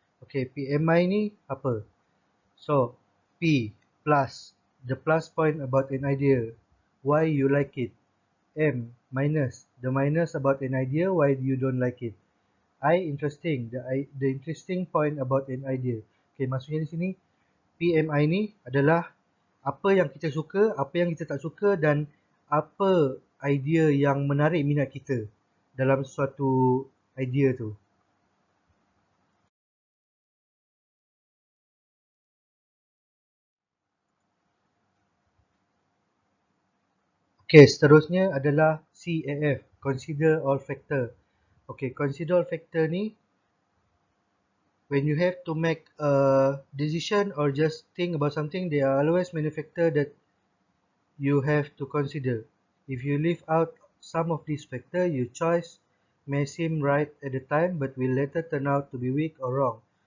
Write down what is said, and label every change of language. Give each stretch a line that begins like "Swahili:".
English: Okay, PMI
Malay: ni apa?
English: So, P plus, the plus point about an idea, why you like it. M minus, the minus about an idea, why you don't like it. I interesting, the interesting point about an idea.
Malay: Okay, maksudnya di sini PMI ni adalah apa yang kita suka, apa yang kita tak suka dan apa idea yang menarik minat kita dalam suatu idea tu. Okey, seterusnya adalah CAF,
English: consider all factor. Okey, consider all factor ni when you have to make a decision or just think about something, there are always many factors that you have to consider. If you leave out some of these factors, your choice may seem right at the time but will later turn out to be weak or wrong.